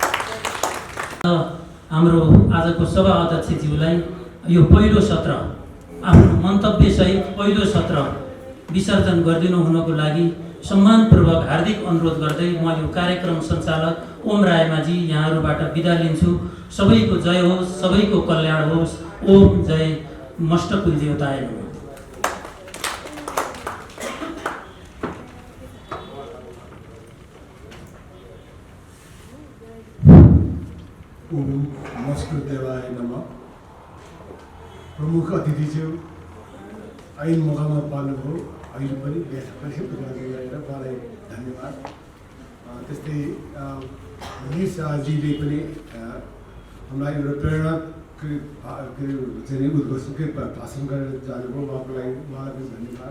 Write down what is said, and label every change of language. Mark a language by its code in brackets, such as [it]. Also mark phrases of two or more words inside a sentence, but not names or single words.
[ne] हाम्रो आजको सभा अध्यक्षज्यूलाई यो पहिलो सत्र आफ्नो मन्तव्यसहित पहिलो सत्र विसर्जन गरिदिनु हुनको लागि सम्मानपूर्वक हार्दिक अनुरोध गर्दै म यो कार्यक्रम सञ्चालक ओम रायमाझी यहाँहरूबाट बिदा लिन्छु। सबैको जय होस्, सबैको कल्याण होस्। [sa] ओम जय मष्ट कुलदेवताय नमः। ओम मस्कुदेवाय नमः। [ne] प्रमुख अतिथिज्यू ऐन मौकामा पाल्नुभयो, अहिले पनि गरेर उहाँलाई धन्यवाद। त्यस्तै मनिष शाहजीले पनि हामीलाई एउटा प्रेरणा चाहिँ उद्घोषकै भाषण गरेर जानुभयो, उहाँको लागि उहाँलाई पनि धन्यवाद।